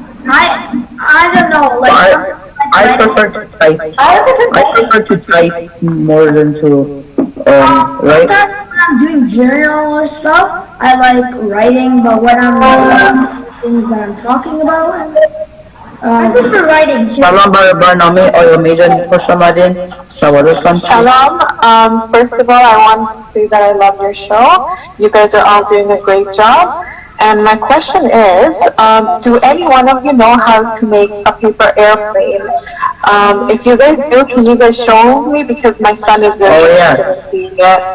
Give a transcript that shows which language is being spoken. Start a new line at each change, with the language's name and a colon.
English: I don't know, like I prefer to type. I prefer to type more than to write. sometimes when I'm doing journal or stuff, I like writing, but when I'm writing things that I'm talking about, I prefer writing.
Persian: سلام بر برنامه آیا میدونید خوش آمدین سوالتون چیست؟ Salam.
English: First of all, I want to say that I love your show. You guys are all doing a great job. And my question is, do any one of you know how to make a paper airplane? If you guys do, can you guys show me? Because my son is really interested in seeing it.